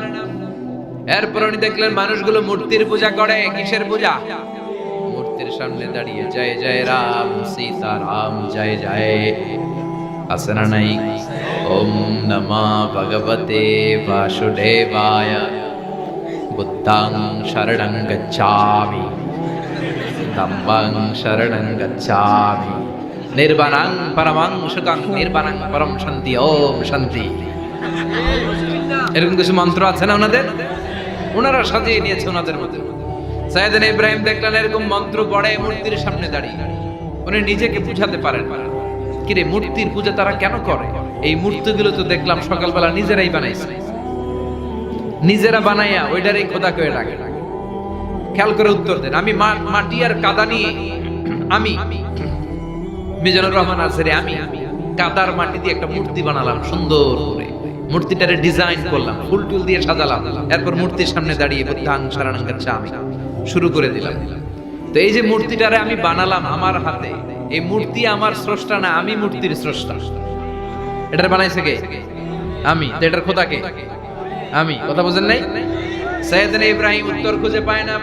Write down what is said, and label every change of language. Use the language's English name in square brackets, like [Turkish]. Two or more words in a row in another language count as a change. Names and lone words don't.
[Bangla] এরপর উনি দেখলেন মানুষগুলো মূর্তির পূজা করে। কিসের পূজা? মূর্তির সামনে দাঁড়িয়ে জয় জয় রাম সীতা রাম জয় জয় আছে না নাই? [Sanskrit] ওম নমঃ ভগবতে বাসুদেবায় [Pali] বুদ্ধং শরণং গচ্ছামি ধম্মং শরণং গচ্ছামি নির্বাণং পরমং সুখং নির্বাণং পরম শান্তি [Sanskrit] ওম শান্তি। [Bangla] এরকম কিছু মন্ত্র আছে না ওনাদের? ওনারা সাজিয়ে নিয়েছে ওনাদের মধ্যে। সাইয়েদনা ইব্রাহিম দেখলেন এরকম মন্ত্র পড়ে মূর্তির সামনে দাঁড়িয়ে। উনি নিজেকে বুঝাতে পারেন না, কিরে মূর্তির পূজা তারা কেন করে? এই মূর্তিগুলো তো দেখলাম সকালবেলা নিজেরাই বানাইছে, নিজেরা বানাইয়া ওইটারই খোদা করে ডাকে। খেয়াল করে উত্তর দেন। আমি মাটি আর কাদা নিয়ে, আমি মিজানুর রহমান আজহারি, আমি কাদার মাটি দিয়ে একটা মূর্তি বানালাম সুন্দর করে। মূর্তিটারে ডিজাইন করলাম, ফুল টুল দিয়ে সাজালাম। এরপর মূর্তির সামনে দাঁড়িয়ে [Pali] বুদ্ধাং শরণং গচ্ছামি [Bangla] শুরু করে দিলাম। তো এই যে মূর্তিটারে আমি বানালাম আমার হাতে, এই মূর্তি আমার স্রষ্টা না, আমি মূর্তির স্রষ্টা। এটার বানাইছে কে? আমি। তো এটার খোদা কে? আমি। কথা বুঝেন নাই? সাইয়েদনা ইব্রাহিম উত্তর খুঁজে পায় না।